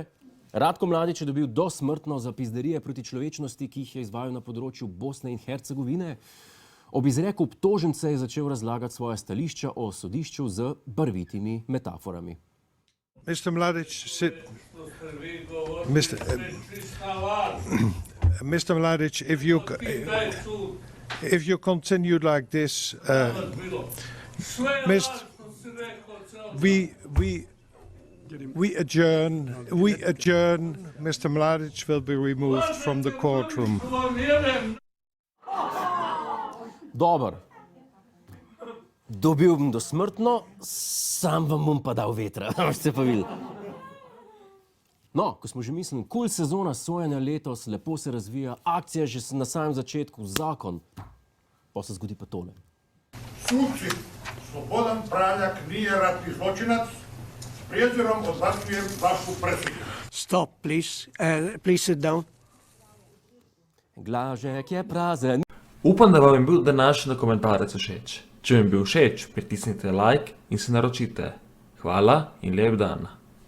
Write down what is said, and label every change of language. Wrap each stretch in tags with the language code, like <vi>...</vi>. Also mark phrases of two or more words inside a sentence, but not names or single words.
<sl>Ratko Mladić je dobil dosmrtno za pizderije proti človečnosti, ki jih je izvajal na področju Bosne in Hercegovine. Ob izreku obtožence je začel razlagati svoje stališča o sodišču z barvitimi metaforami.</sl> <en>Mr. Mladić, Mr. Mladić, if you continue like this, we adjourn. Mr. Mladić will be removed from the courtroom.</en> <sr>Dobar.</sr> <sl>Dobil bom dosmrtno, sam vam bom pa dal vetra. Ste pa videli. No, ko smo že mislili, kul sezona sojenja letos, lepo se razvija, akcija že na samem začetku, zakon, pa se zgodi pa tole.</sl> <hr>Suci, Slobodan Praljak nije ratni zločinac, s prijezirom odbacujem vašu presudu.</hr> <en>Stop, please. Please sit down.</en> <sl>Glažek je prazen. Upam, da vam je bil današnji dokumentarec všeč. Če vam je bil všeč, pritisnite like in se naročite. Hvala in lep dan.</sl>